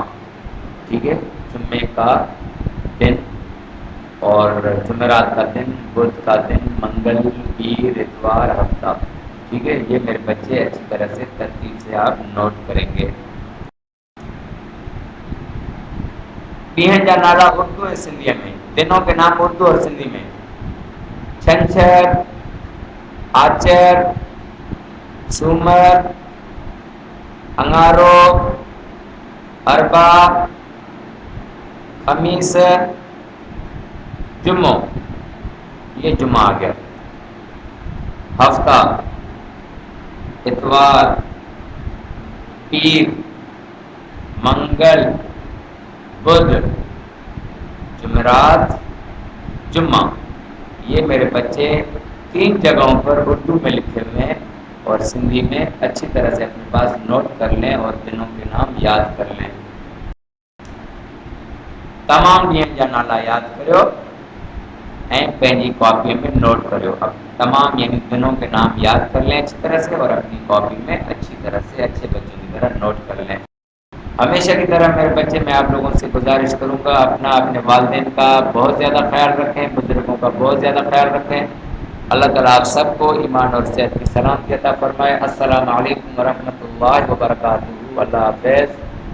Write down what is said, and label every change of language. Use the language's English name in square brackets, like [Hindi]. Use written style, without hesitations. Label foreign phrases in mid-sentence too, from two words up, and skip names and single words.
[Urdu] ٹھیک ہے، جمعے کا دن اور جمعرات کا دن، بدھ کا دن، منگل، پیر، اتوار، ہفتہ. ٹھیک ہے، یہ میرے بچے اچھی طرح سے ترتیب سے آپ نوٹ کریں گے. [Sindhi] ڈیہن جا نالا [Urdu] اردو اور سندھی میں، دنوں کے نام اردو اور سندھی میں: چھنچر، آچر، سومر، انگارو، اربا، خمیس، جمعہ. یہ جمعہ آ گیا. ہفتہ، اتوار، پیر، منگل، بدھ، جمعرات، جمعہ. یہ میرے بچے 3 جگہوں پر اردو میں لکھے ہوئے ہیں اور سندھی میں اچھی طرح سے اپنے پاس نوٹ کر لیں اور دنوں کے نام یاد کر لیں. [Sindhi] تمام ڈींहंनि जा नाला यादि करियो ऐं पंहिंजी कॉपीअ में नोट करियो. [Urdu] اب تمام یعنی دنوں کے نام یاد کر لیں اچھی طرح سے اور اپنی کاپی میں اچھی طرح سے اچھے بچوں کی طرح نوٹ کر لیں. ہمیشہ کی طرح میرے بچے، میں آپ لوگوں سے گزارش کروں گا اپنا اپنے والدین کا بہت زیادہ خیال رکھیں، بزرگوں کا بہت زیادہ خیال رکھیں. اللہ تعالیٰ آپ سب کو ایمان اور صحت کی سلامتی عطا فرمائے. [Arabic] السلام عليكم ورحمة الله وبركاته. [Urdu] اللہ حافظ.